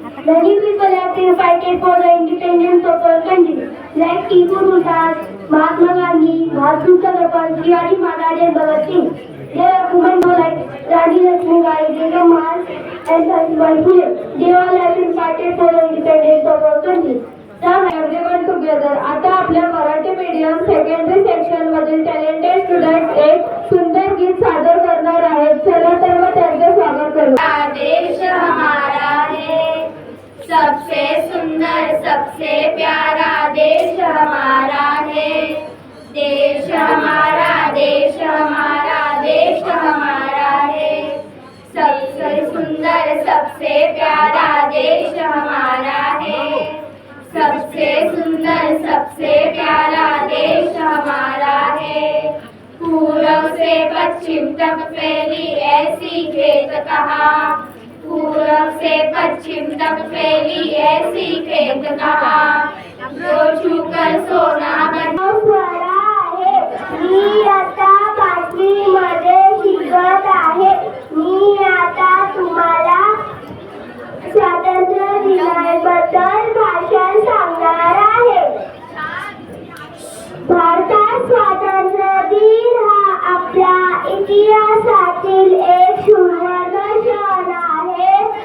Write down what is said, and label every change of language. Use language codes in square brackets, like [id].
[en] Many people have been fighting for the independence of our country, like Tipu Sultan, Mahatma Gandhi, Bhasu Chakrabarti, Shivaji Maharaj, and Bhagat Singh. There are women like Rani Lakshmibai, Begum Mal, and Sahibai Phule. They all have been fighting for the independence of our country. Now everyone together. [mr] आता आपल्या Marathi medium secondary section मधील talented student एक सुंदर गीत सादर करणार आहेत. चला तर मग त्यांचे स्वागत करू. [hi] देश हमारा है सबसे सुंदर सबसे प्यारा देश. देश हमारा है, देश हमारा, देश हमारा, देश हमारा है। सबसे सुंदर सबसे प्यारा देश हमारा है, सबसे सुंदर सबसे प्यारा देश हमारा है। पूरब से पश्चिम तक फैली ऐसी खेत कहाँ, पूरब से पश्चिम तक फैली ऐसी खेत कहाँ, जो छूकर सोना बना आहे। [mr] मी आता 5वी मध्ये शिकत आहे। मी आता तुम्हाला स्वातंत्र्य दिनाबद्दल भाषण सांगणार आहे। भारतात स्वातंत्र्य दिन हा आपल्या इतिहासातील एक सुवर्ण क्षण आहे।